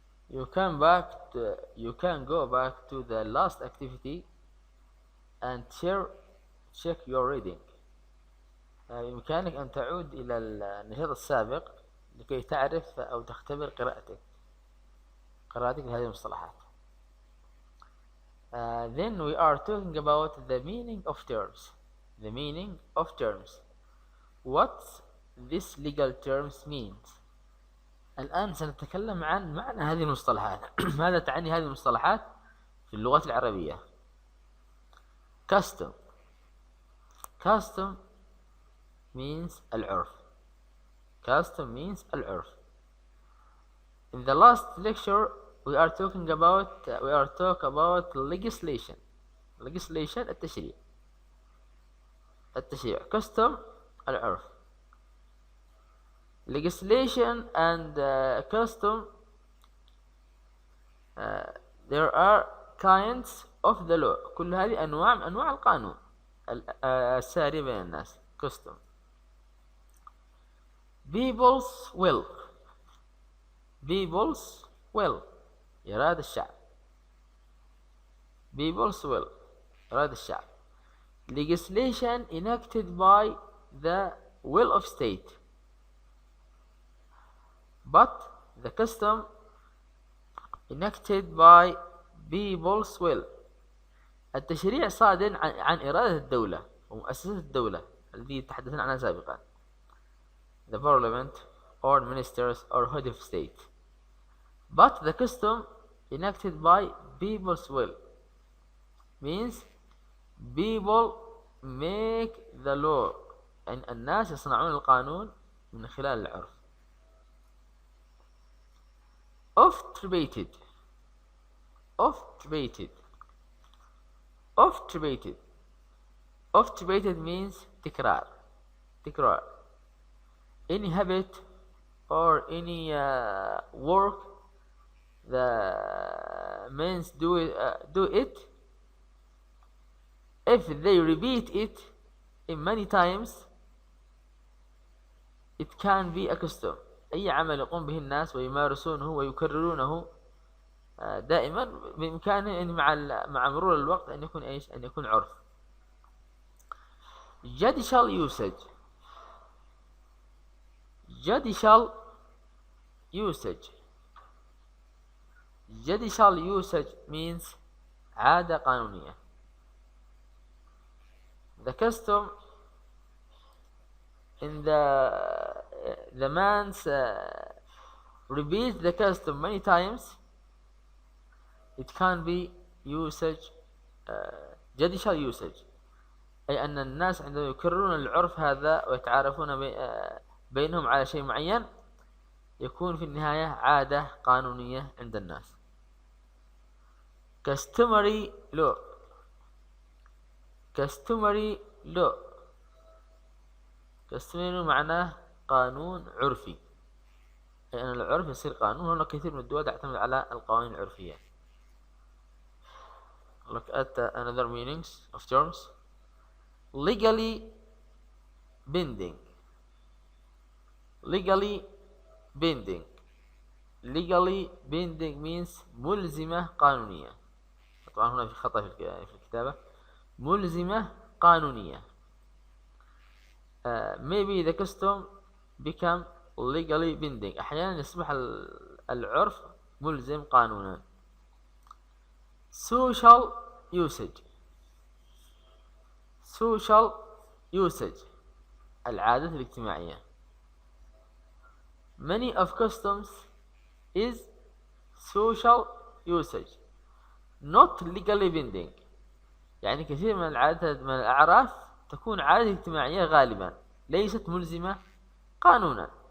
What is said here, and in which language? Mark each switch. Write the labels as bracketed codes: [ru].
[en] You can go back to the last activity and check your reading. [ar] بإمكانك أن تعود إلى النشاط السابق لكي تعرف أو تختبر قراءتك لهذه المصطلحات. [en] Then we are talking about the meaning of terms. The meaning of terms. What this legal terms means. [ar] الآن سنتكلم عن معنى هذه المصطلحات. ماذا تعني هذه المصطلحات في اللغة العربية؟ Custom. [en] Custom means العرف. Custom means العرف. In the last lecture we are talking about legislation. Legislation التشريع. Custom العرف. Legislation and custom, there are kinds of the law. [ar] كل هذه أنواع من أنواع القانون الساري بين الناس. [en] Custom. People's will. People's will. [ar] إرادة الشعب. [en] People's will. [ar] إرادة الشعب. [en] Legislation enacted by the will of state. But the custom enacted by people's will. [ar] التشريع صادر عن إرادة الدولة ومؤسسات الدولة التي تحدثنا عنها سابقا. [en] The parliament or ministers or head of state. But the custom enacted by people's will means people make the law. [ar] يعني الناس يصنعون القانون من خلال العرف. [en] Oft repeated. Oft repeated. Oft repeated. Oft repeated means تكرار. [ar] تكرار. [en] Any habit or any work the means do it. If they repeat it in many times, it can be a custom. [ar] أي عمل يقوم به الناس ويمارسونه ويكررونه دائما بإمكانه أن مع مرور الوقت أن يكون إيش؟ أن يكون عرف. [en] Judicial usage. Judicial usage. Judicial usage means [ar] عادة قانونية. [en] The custom in the man's repeats the custom many times, it can be usage judicial usage. [ar] أي أن الناس عندما يكررون العرف هذا ويتعارفون بينهم على شيء معين يكون في النهاية عادة قانونية عند الناس. [en] Customary law. Customary law. [ar] Customary معناه قانون عرفي. أي أن العرف يصير قانون. هناك كثير من الدول تعتمد على القوانين العرفية. [en] Look at another meanings of terms. Legally binding. Legally binding. Legally binding means [ar] ملزمة قانونية. طبعا هنا في خطأ في الكتابة. ملزمة قانونية. [en] Maybe the custom become legally binding. [ar] أحيانا يصبح العرف ملزم قانونا. [en] Social usage. Social usage. [ar] العادات الاجتماعية. [en] many of customs is social usage not legally binding. [ar] يعني كثير من العادات من الأعراف تكون عادة اجتماعية غالبا ليست ملزمة قانونا.